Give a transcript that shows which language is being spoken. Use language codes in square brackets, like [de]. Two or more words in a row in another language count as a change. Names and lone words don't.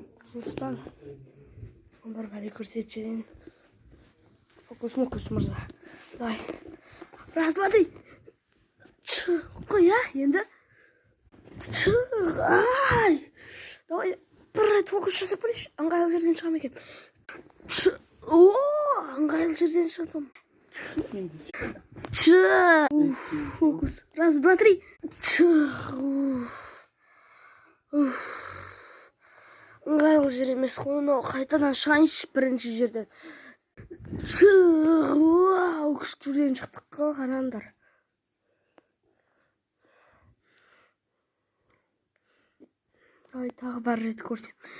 [kk] Осыдан бір бәле көрсетшін. Фокус мырза. [ru] Давай. Раз, два, три. [kk] Қой, енді. [ru] Ай. Давай. [kk] Бір рет фокус жасап көрейінші. Аңғайлы жерден шығам екен. Аңғайлы жерден шығдым. [ru] Фокус. Раз, два, три. [kk] Ыңғайлы жер емес қой, қайтадан шығайыншы бірінші жерден. Күштіден шықтық қой, қараңдар. Ай, тағы бар рет көрсем.